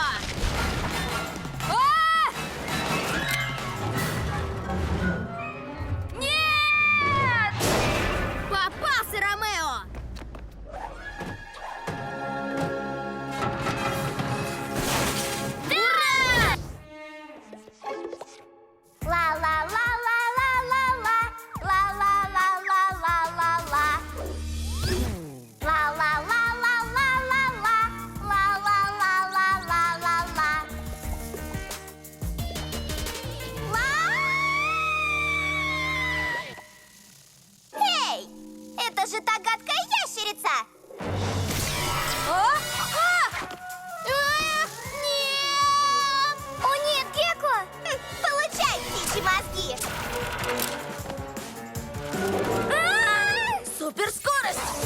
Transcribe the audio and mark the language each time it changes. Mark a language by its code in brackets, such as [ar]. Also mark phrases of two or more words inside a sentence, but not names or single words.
[ru] А! Нет! Попался, Ромео! Ура! Ла-ла-ла-ла-ла-ла-ла. Ла-ла-ла-ла-ла-ла-ла. Ла-ла-ла-ла-ла-ла-ла. Ла-ла-ла-ла-ла-ла-ла. Эй! Это же та гадкая ящерица! Нет! О, нет, Гекко! Получай, птичьи мозги! Суперскорость!